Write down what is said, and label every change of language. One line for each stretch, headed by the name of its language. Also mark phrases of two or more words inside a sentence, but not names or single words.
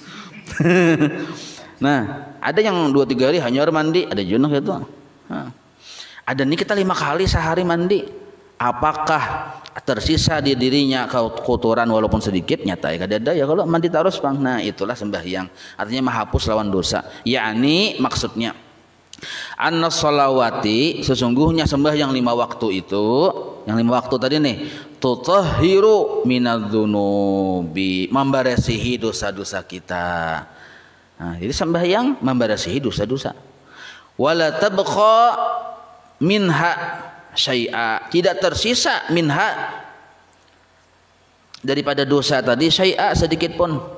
Indonesian: Nah, ada yang 2-3 hari hanya mandi, ada juga gitu. Nah, ada nih kita 5 kali sehari mandi. Apakah tersisa di dirinya kotoran walaupun sedikit? Nyata ya kada ya kalau mandi terus bang. Nah, itulah sembahyang. Artinya menghapus lawan dosa. Yakni maksudnya
Arabic: أن الصلوات,
Indonesian: sesungguhnya sembahyang 5 waktu itu, yang 5 waktu tadi nih,
Arabic: تطهر من الذنوب,
Indonesian: membersihi dosa-dosa kita. Nah, jadi sembahyang membersihi dosa-dosa.
Arabic: ولا تبقى منها شيئا,
Indonesian: tidak tersisa minha, daripada dosa tadi, syai'a, sedikit pun.